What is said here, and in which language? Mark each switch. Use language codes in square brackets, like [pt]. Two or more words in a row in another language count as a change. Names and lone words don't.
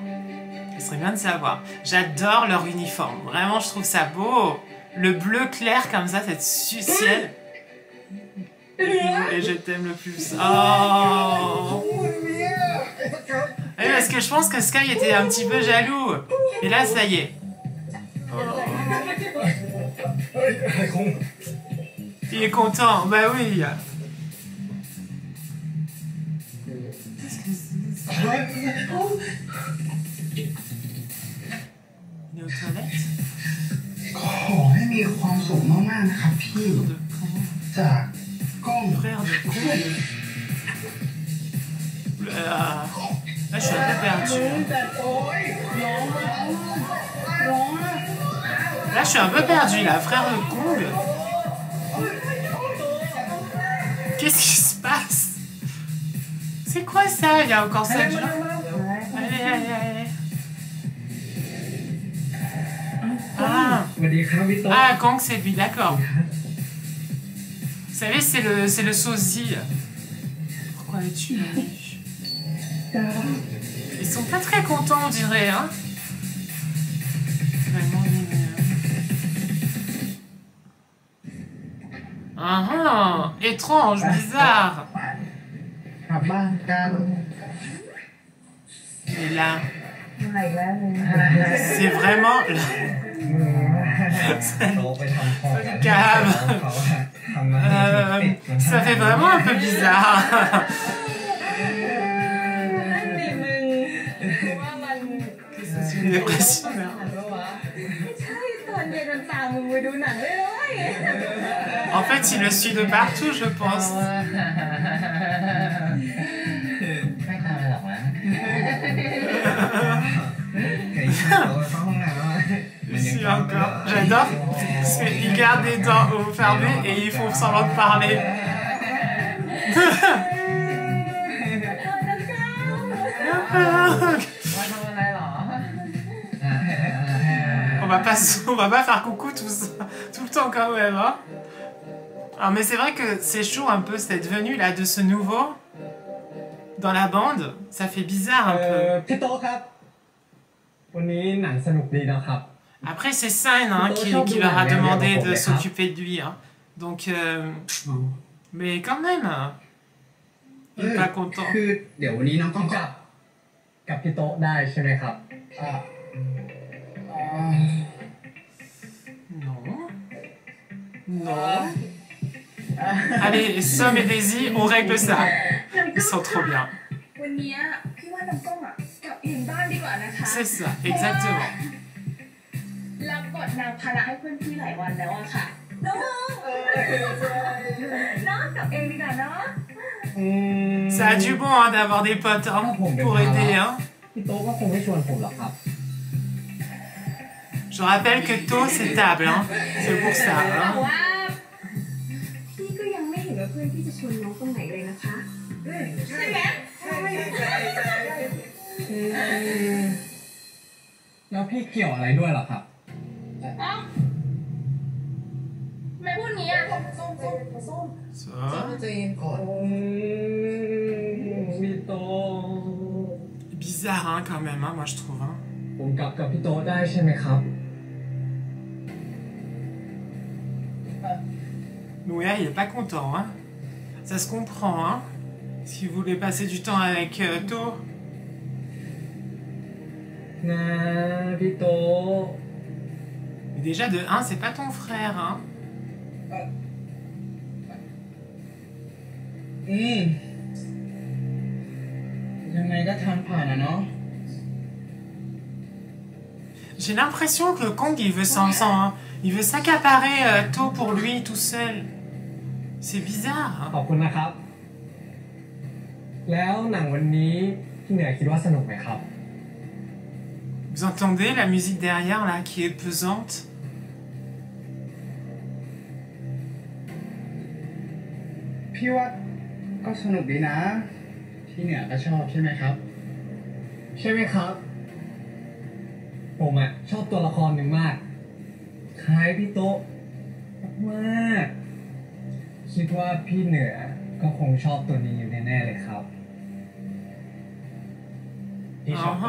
[fr] Ce serait bien de savoir. J'adore leur uniforme, vraiment je trouve ça beau. Le bleu clair comme ça, cette ciel. Et je t'aime le plus. Oh. Oui, parce que je pense que Sky était un petit peu jaloux. Et là, ça y est. Oh. [th] เฮ้ยอะไรคง [fr] Il est content, bah oui. Qu'est-ce que c'est ça? Il est aux toilettes? [th] ขอให้มีความสุขมากๆนะครับพี่ [fr] De con. [th] จากกล้อง [fr] Frère de con. Là, je suis un peu perdu. [th] โอ้ยร้องร้อง [fr] Là, je suis un peu perdu, là, frère de Kong. Qu'est-ce qui se passe? C'est quoi ça? Il y a encore ça. Allez, allez, allez. Ah, [th] สวัสดีครับพี่โต๊ะ [fr] ah Kang, c'est lui, d'accord. Vous savez, c'est le sosie. Pourquoi es-tu venu? Ils sont pas très contents, on dirait, hein? Vraiment mignon. Ah ah, étrange, bizarre. [th] กลับบ้านกัน [fr] Et là, [th] มาอีกแล้วเลย [fr] c'est vraiment... [th] โต๊ะไปทำของกัน [fr] Calme. [th] เขาทำมาให้ติดมา [fr] Ça fait vraiment un peu bizarre. [th] นี่มึงว่ามัน [fr] C'est une dépression. [th] หนังปะวะใช่ตอนเย็นมันตามมึงไปดูหนังด้วยเลย [fr] En fait, il le suit de partout, je pense. [th] ไม่ทำอะไรหรอกนะใครโต๊ะเข้าห้องน้ำ [fr] Si, encore. J'adore. Parce qu'ils gardent les dents fermées et ils font semblant de parler. On va pas faire coucou tout le temps quand même. Hein. Alors, mais c'est vrai que c'est chaud un peu cette venue là de ce nouveau dans la bande. Ça fait bizarre un peu. [th] พี่โต๊ะครับ วันนี้หนังสนุกดีนะครับ [fr] Après, c'est San hein, qui leur a demandé de s'occuper de lui. Hein. Donc, mais quand même, il est pas content. [th] คือเดี๋ยววันนี้น้องกล้อง กับพี่โต๊ะได้ใช่ไหมครับ [fr] Non. Non. Allez, Somme et Daisy, on règle ça. Ils sont trop bien. [th] วันนี้พี่ว่าน้องกล้องอ่ะกลับเองบ้านดีกว่านะคะ [fr] C'est ça, exactement. [th] รับบทนางภาระให้เพื่อนพี่หลายวันแล้วอะค่ะน้องน้องกลับเองดีกว่าเนาะ [fr] Ça a du bon hein, d'avoir des potes hein, pour aider. Hein. [th] พี่โต๊ะก็คงไม่ชวนผมหรอกครับ [fr] Je rappelle que To, c'est table. Hein. C'est pour ça. [th] แต่ [fr] Hein. [th] ว่าพี่ก็ยังไม่เห็นว่าเพื่อนพี่จะชวนน้องตรงไหนเลยนะคะใช่ไหม แล้วพี่เกี่ยวอะไรด้วยเหรอครับ เอ้าทำไมพูดงี้อ่ะ [fr] Ça. [th] ใจเย็นก่อน พี่โต๊ะ [fr] Bizarre hein, quand même, hein, moi je trouve. Hein. [th] ผมกลับกับพี่โต๊ะได้ใช่ไหมครับ [fr] Nouya, il est pas content. Hein. Ça se comprend. Hein. S'il voulait passer du temps avec To. [th] นะพี่โต๊ะ [fr] Mais déjà, de 1, c'est pas ton frère. Hein. [th] อืมก็ทางผ่านนะเนาะ [fr] J'ai l'impression que Kong, il veut s'accaparer To pour lui tout seul. C'est bizarre. [th] ขอบคุณนะครับ แล้วหนังวันนี้พี่เหนือคิดว่าสนุกไหมครับ [fr] Vous entendez la musique derrière là qui est pesante? [th] พี่ว่าก็สนุกดีนะ พี่เหนือก็ชอบใช่ไหมครับ ใช่ไหมครับ ผมชอบตัวละครหนึ่งมากคล้ายพี่โต๊ะมากคิดว่าพี่เหนือก็คงชอบตัวนี้อยู่แน่ๆเลยครับพี่ชอบตัว